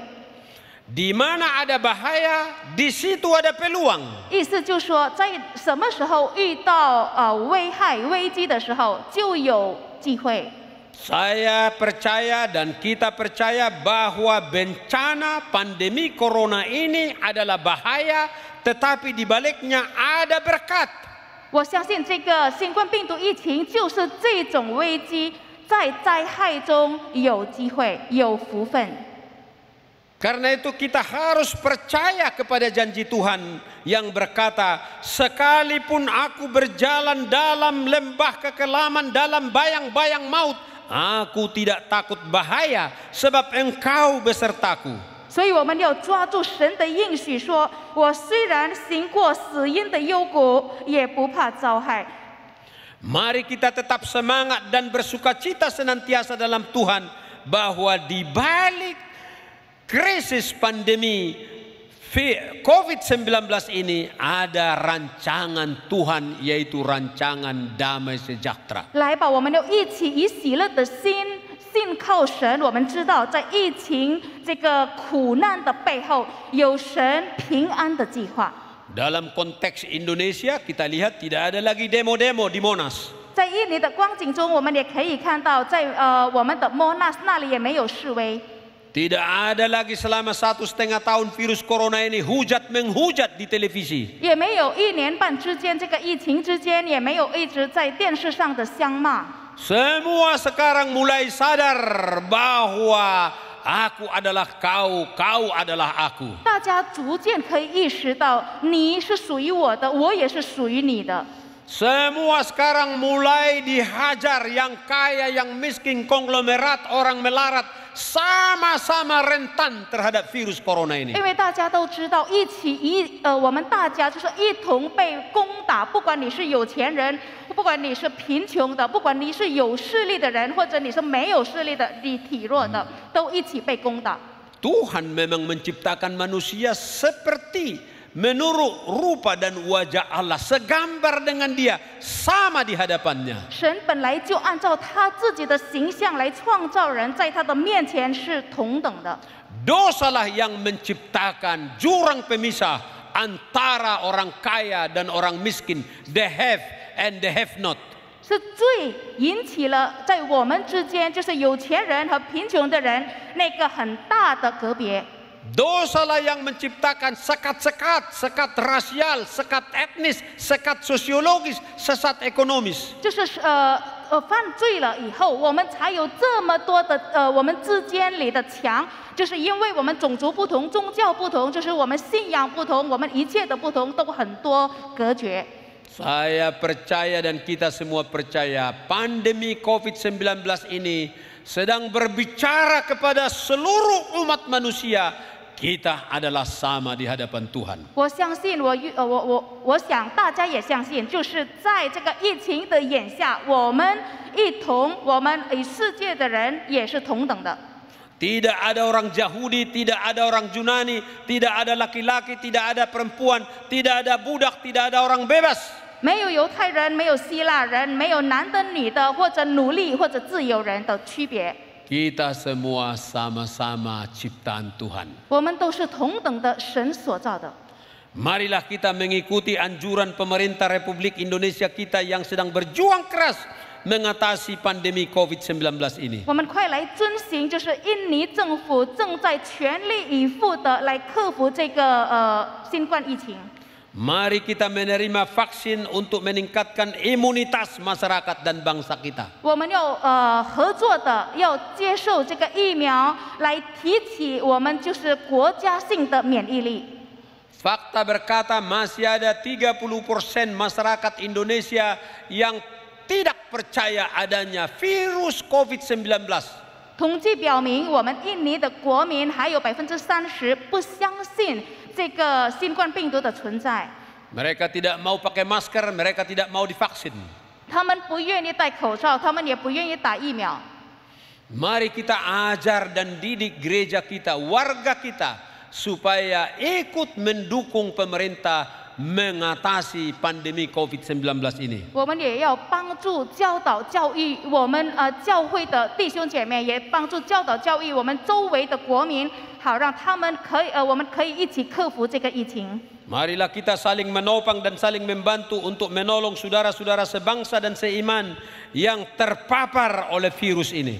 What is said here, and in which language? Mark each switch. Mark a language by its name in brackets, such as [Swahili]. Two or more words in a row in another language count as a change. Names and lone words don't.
[Indonesian] Di mana ada bahaya, di situ ada peluang. [Chinese] 意思就是说，在什么时候遇到危害、危机的时候，就有机会。 [Indonesian] Saya percaya dan kita percaya bahwa bencana pandemi corona ini adalah bahaya, tetapi di baliknya ada berkat. [Chinese] 我相信这个新冠病毒疫情就是这种危机，在灾害中有机会、有福分。 [Indonesian] Karena itu kita harus percaya kepada janji Tuhan yang berkata, sekalipun aku berjalan dalam lembah kekelaman, dalam bayang-bayang maut, aku tidak takut bahaya, sebab Engkau besertaku. [Chinese] 所以我们要抓住神的应许，说：“我虽然行过死荫的幽谷，也不怕遭害。” [Indonesian] Mari kita tetap semangat dan bersukacita senantiasa dalam Tuhan, bahwa di balik krisis pandemi COVID-19 ini ada rancangan Tuhan, yaitu rancangan damai sejahtera. [Chinese] 来吧，我们要一起以喜乐的心信靠神。我们知道，在疫情这个苦难的背后，有神平安的计划。 [Indonesian] Dalam konteks Indonesia kita lihat tidak ada lagi demo-demo di Monas. [Chinese] 在印尼的光景中，我们也可以看到，在我们的Monas那里也没有示威。 [Indonesian] Tidak ada lagi selama 1,5 tahun virus corona ini hujat menghujat di televisi. [Chinese] 也没有1年半之间，这个疫情之间也没有一直在电视上的相骂。 [Indonesian] Semua sekarang mulai sadar bahwa aku adalah kau, kau adalah aku. [Chinese] 大家逐渐可以意识到，你是属于我的，我也是属于你的。 [Indonesian] Semua sekarang mulai dihajar, yang kaya, yang miskin, konglomerat, orang melarat, sama-sama rentan terhadap virus corona ini. [Chinese] 因为大家都知道，我们大家就是一同被攻打，不管你是有钱人，不管你是贫穷的，不管你是有势力的人，或者你是没有势力的，你体弱的，都一起被攻打。 [Indonesian] Tuhan memang menciptakan manusia seperti menurut rupa dan wajah Allah, segambar dengan Dia, sama di hadapannya. [Chinese] 神本来就按照他自己的形象来创造人，在他的面前是同等的。 [Indonesian] Dosalah yang menciptakan jurang pemisah antara orang kaya dan orang miskin, [English] the have and the have not. [Chinese] 是最引起了在我们之间，就是有钱人和贫穷的人那个很大的隔别。 [Indonesian] Dosalah yang menciptakan sekat-sekat, sekat rasial, sekat etnis, sekat sosiologis, sesat ekonomis. [Chinese] 就是犯罪了以后，我们才有这么多的我们之间里的墙，就是因为我们种族不同、宗教不同，就是我们信仰不同，我们一切的不同都很多隔绝。 [Indonesian] Saya percaya dan kita semua percaya pandemi COVID-19 ini sedang berbicara kepada seluruh umat manusia. Kita adalah sama di hadapan Tuhan. [Chinese] 我相信，我想大家也相信，就是在这个疫情的眼下，我们与世界的人也是同等的。 [Indonesian] Tidak ada orang Yahudi, tidak ada orang Yunani, tidak ada laki-laki, tidak ada perempuan, tidak ada budak, tidak ada orang bebas. [Chinese] 没有犹太人，没有希腊人，没有男的、女的，或者奴隶或者自由人的区别。 [Indonesian] Kita semua sama-sama ciptaan Tuhan. [Chinese] 我们都是同等的神所造的。 [Indonesian] Marilah kita mengikuti anjuran pemerintah Republik Indonesia kita yang sedang berjuang keras mengatasi pandemi COVID-19 ini. [Chinese] 我们快来遵行，就是印尼政府正在全力以赴的来克服这个新冠疫情。 [Indonesian] Mari kita menerima vaksin untuk meningkatkan imunitas masyarakat dan bangsa kita. [Chinese] 我们要合作的，要接受这个疫苗，来提起我们就是国家性的免疫力。 [Indonesian] Fakta berkata masih ada 30% masyarakat Indonesia yang tidak percaya adanya virus COVID-19. [Chinese] 统计表明，我们印尼的国民还有30%不相信这个新冠病毒的存在。 [Indonesian] Mereka tidak mau pakai masker, mereka tidak mau divaksin. [Chinese] 他们不愿意戴口罩，他们也不愿意打疫苗。 [Indonesian] Mari kita ajar dan didik gereja kita, warga kita, supaya ikut mendukung pemerintah mengatasi pandemi COVID-19 ini. [Chinese] 我们也要帮助教导教育我们教会的弟兄姐妹，也帮助教导教育我们周围的国民，好让他们我们可以一起克服这个疫情。 [Indonesian] Marilah kita saling menopang dan saling membantu untuk menolong saudara-saudara sebangsa dan seiman yang terpapar oleh virus ini.